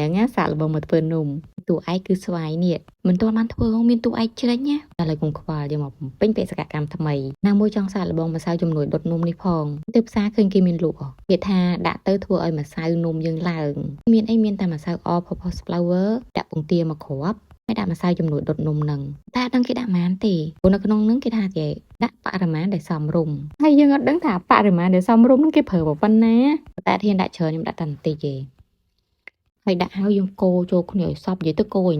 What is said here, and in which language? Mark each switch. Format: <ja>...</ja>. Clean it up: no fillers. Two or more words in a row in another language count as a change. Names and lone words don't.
<km>សាកល្បងមកធ្វើនំតួឯកគឺស្វាយនេះមិនទាន់បានធ្វើមានតួឯកជ្រេញណាតែឡើយខ្ញុំខ្វល់យកមកបំពេញបេសកកម្មថ្មីណាមួយចង់សាកល្បងម្សៅជំនួយដុតនំនេះផងទៅផ្សារឃើញគេមានលក់គេថាដាក់ទៅធ្វើឲ្យម្សៅនំយើងឡើងមានអីមានតែម្សៅ</km> <en>all purpose flour</en> <km>ដាក់ពងទាមកគ្រាប់ហើយដាក់ម្សៅជំនួយដុត នំនឹងតែអត់ដឹងគេដាក់ប៉ុន្មានទេព្រោះនៅក្នុងនឹងគេថាគេដាក់បរិមាណដែលសមរម្យហើយយើងអត់ដឹងថាបរិមាណដែលសមរម្យនឹងគេប្រើប៉ុណ្ណាតែធានដាក់ច្រើនខ្ញុំដាក់តែបន្តិចទេហើយដាក់ហើយយើងកូរចូលគ្នាឲ្យសព្វនិយាយទៅកូរឲ្យ</km>